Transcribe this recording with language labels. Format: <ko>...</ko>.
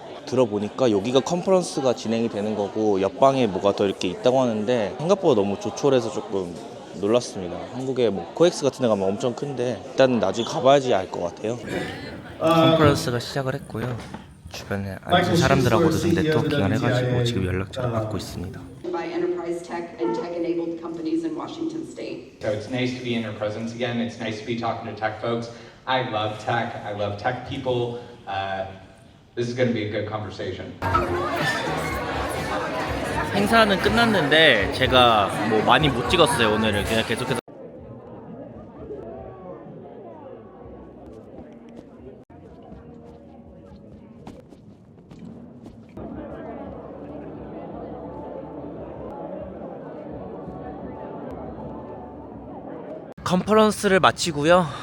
<ko>들어보니까 여기가 컨퍼런스가 진행이 되는 거고 옆방에 뭐가 더 이렇게 있다고 하는데 생각보다 너무 조촐해서 조금 놀랐습니다. 한국에 뭐 코엑스 같은 데 가면 엄청 큰데 일단 나중에 가봐야지 알 것 같아요. 컨퍼런스가 시작을 했고요. 주변에 앉은 사람들하고도 좀 네트워킹을 해가지고 지금 연락처를 받고 있습니다.</ko> <en>By enterprise tech and tech-enabled companies in Washington State. So it's nice to be in your presence again. It's nice to be talking to tech folks. I love tech. I love tech people. This is going to be a good conversation.</en> <ko>행사는 끝났는데 제가 뭐 많이 못 찍었어요. 오늘은 그냥 계속해서 컨퍼런스를 마치고요.</ko>